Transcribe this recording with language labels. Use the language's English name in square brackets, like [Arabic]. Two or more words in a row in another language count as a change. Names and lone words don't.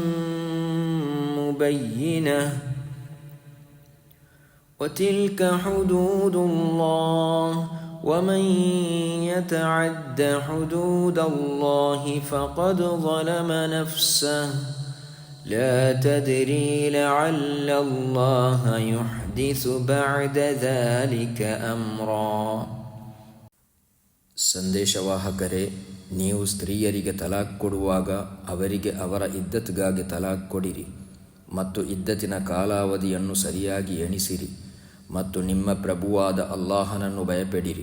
[Arabic] مبينة وتلك حدود الله ومن يتعد حدود الله فقد ظلم نفسه لا تدري لعل الله يحدث بعد ذلك أمرا. [Kannada] ಸಂದೇಶವಾಹಕರೇ, ನೀವು ಸ್ತ್ರೀಯರಿಗೆ ತಲಾಖ್ ಕೊಡುವಾಗ ಅವರಿಗೆ ಅವರ ಇದ್ದತ್ಗಾಗಿ ತಲಾಖ್ ಕೊಡಿರಿ ಮತ್ತು ಇದ್ದತಿನ ಕಾಲಾವಧಿಯನ್ನು ಸರಿಯಾಗಿ ಎಣಿಸಿರಿ ಮತ್ತು ನಿಮ್ಮ ಪ್ರಭುವಾದ ಅಲ್ಲಾಹನನ್ನು ಭಯಪಡಿರಿ.